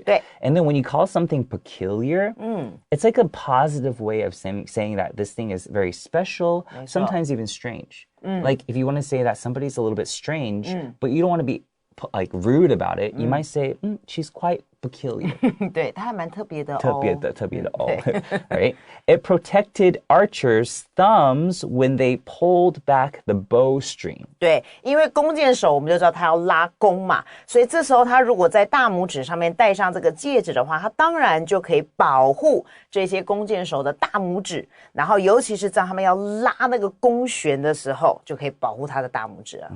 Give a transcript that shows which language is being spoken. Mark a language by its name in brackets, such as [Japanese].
[Chinese] 对 [English] And then when you call something peculiar, it's like a positive way of saying that this thing is very special, sometimes even strange. Like if you want to say that somebody's a little bit strange, but you don't want to be like rude about it, you might say, she's quite peculiar. [Chinese] 对，它还蛮特别的哦。特别的哦。 [English] Right? It protected archers' thumbs when they pulled back the bowstring. [Chinese] 对，因为弓箭手我们就知道他要拉弓嘛，所以这时候他如果在大拇指上面戴上这个戒指的话，他当然就可以保护这些弓箭手的大拇指，然后尤其是在他们要拉那个弓弦的时候，就可以保护他的大拇指了。